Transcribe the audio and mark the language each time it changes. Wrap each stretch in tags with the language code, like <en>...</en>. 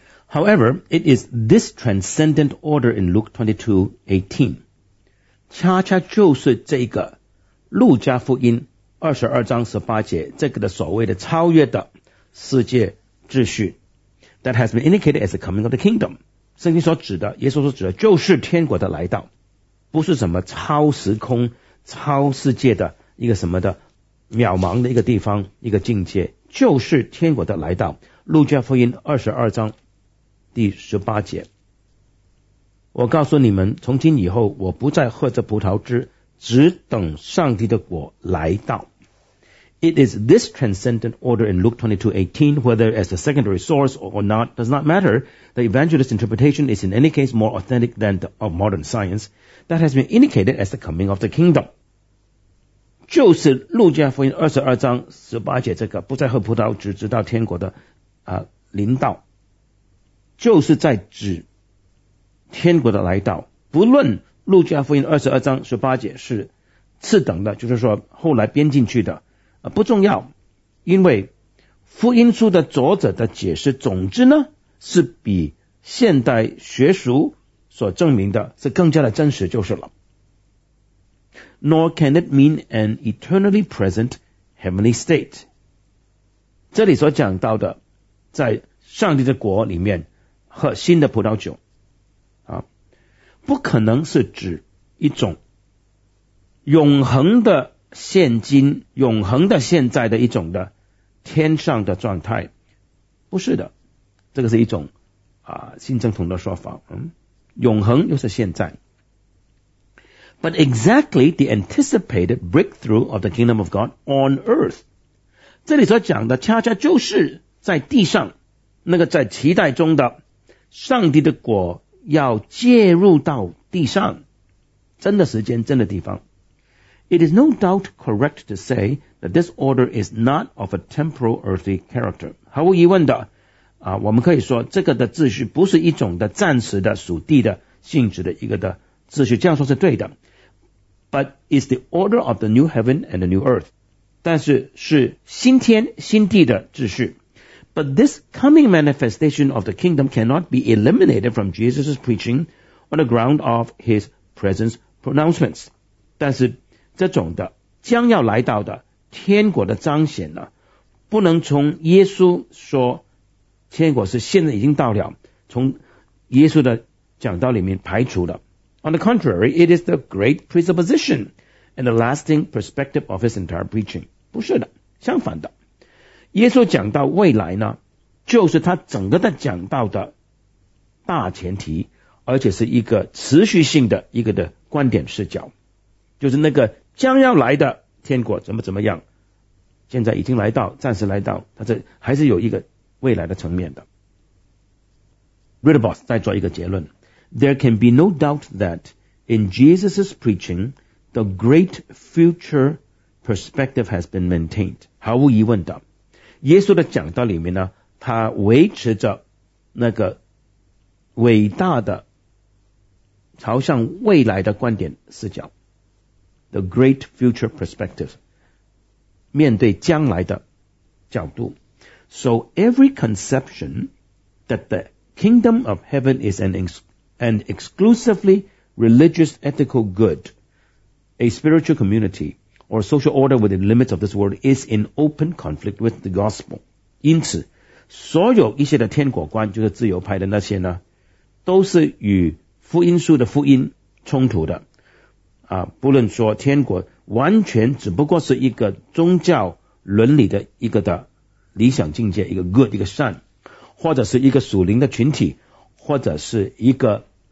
<en>However, it is this transcendent order in Luke 22:18,</en> <zh>恰恰就是这个路加福音22章18节这个的所谓的超越的世界秩序</zh> <en>that has been indicated as the coming of the kingdom,</en> <zh>圣经所指的，耶稣所指的就是天国的来到，不是什么超时空超世界的一个什么的渺茫的一个地方一个境界，就是天国的来到。路加福音22章第18节，我告诉你们，从今以后我不再喝这葡萄汁，只等上帝的国来到。</zh> <en>It is this transcendent order in Luke 22:18, whether as a secondary source or not does not matter. The evangelist's interpretation is in any case more authentic than the of modern science that has been indicated as the coming of the kingdom.</en> <zh>就是路加福音22章18节这个不再喝葡萄汁直到天国的临到，就是在指天国的来到。不论路加福音22章18节是次等的，就是说后来编进去的不重要，因为福音书的作者的解释，总之呢，是比现代学术所证明的是更加的真实就是了。</zh> <en>Nor can it mean an eternally present heavenly state.</en> <zh>这里所讲到的在上帝的国里面喝新的葡萄酒不可能是指一种永恒的现今永恒的现在的一种的天上的状态，不是的，这个是一种新正统的说法永恒又是现在。</zh> <en>But exactly the anticipated breakthrough of the kingdom of God on earth.</en> <zh>这里所讲的恰恰就是在地上那个在期待中的上帝的国要介入到地上，真的时间，真的地方。</zh> <en>It is no doubt correct to say that this order is not of a temporal earthly character.</en> <zh>毫无疑问的我们可以说这个的秩序不是一种的暂时的属地的性质的一个的秩序，这样说是对的。</zh> <en>But is the order of the new heaven and the new earth.</en> <zh>但是是新天新地的秩序。</zh> <en>But this coming manifestation of the kingdom cannot be eliminated from Jesus' preaching on the ground of his presence pronouncements.</en> <zh>但是这种的将要来到的天国的彰显呢，不能从耶稣说天国是现在已经到了，从耶稣的讲道里面排除了。</zh> <en>On the contrary, it is the great presupposition and the lasting perspective of his entire preaching.</en> <zh>不是的，相反的。耶稣讲到未来呢，就是他整个的讲到的大前提，而且是一个持续性的一个的观点视角，就是那个将要来的天国怎么怎么样，现在已经来到，暂时来到，他这还是有一个未来的层面的。</zh> <en>Wildeboss</en> <zh>再做一个结论，</zh> <en>There can be no doubt that in Jesus' preaching the great future perspective has been maintained.</en> <zh>毫无疑问的，耶稣的讲道里面呢，他维持着那个伟大的朝向未来的观点视角，</zh> <en>The great future perspective，</en> <zh>面对将来的角度。</zh> <en>So every conception that the kingdom of heaven is an exclusively religious ethical good, a spiritual communityor social order within limits of this world is in open conflict with the gospel.</en> <zh>因此所有一些的天国观，就是自由派的那些呢，都是与福音书的福音冲突的不论说天国完全只不过是一个宗教伦理的一个的理想境界，一个 good 一个善，或者是一个属灵的群体，或者是一个</zh>